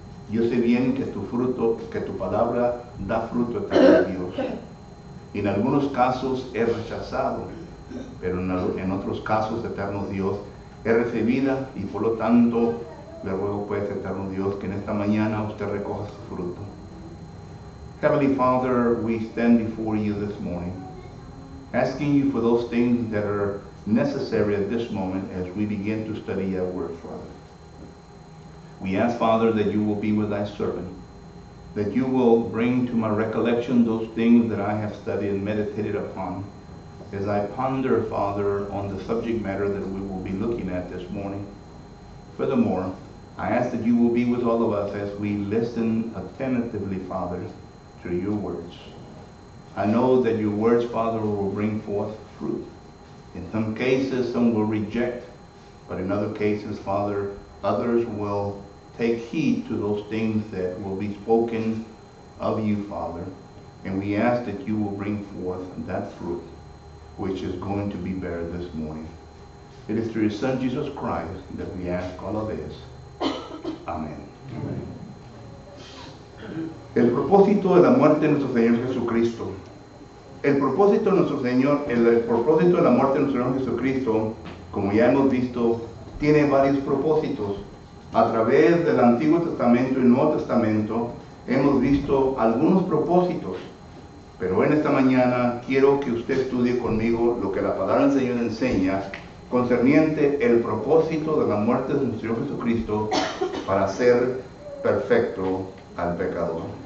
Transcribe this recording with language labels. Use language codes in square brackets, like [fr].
[es] Yo sé bien que tu palabra da fruto, eterno Dios. Y en algunos casos es rechazado, pero en otros casos, eterno Dios, es recibida, y por lo tanto le ruego pues, eterno Dios, que en esta mañana usted recoja su fruto. [en] Heavenly Father, we stand before you this morning, asking you for those things that are necessary at this moment as we begin to study your word, Father. We ask, Father, that you will be with thy servant, that you will bring to my recollection those things that I have studied and meditated upon, as I ponder, Father, on the subject matter that we will be looking at this morning. Furthermore, I ask that you will be with all of us as we listen attentively, Father, to your words. I know that your words, Father, will bring forth fruit. In some cases, some will reject, but in other cases, Father, others will take heed to those things that will be spoken of you, Father. And we ask that you will bring forth that fruit which is going to be bared this morning. It is through your Son, Jesus Christ, that we ask all of this. [es] Amén. El propósito de la muerte de nuestro Señor Jesucristo. El propósito de nuestro Señor, el propósito de la muerte de nuestro Señor Jesucristo, como ya hemos visto, tiene varios propósitos. A través del Antiguo Testamento y Nuevo Testamento hemos visto algunos propósitos, pero en esta mañana quiero que usted estudie conmigo lo que la palabra del Señor enseña concerniente el propósito de la muerte de nuestro Señor Jesucristo para hacer perfecto al pecador.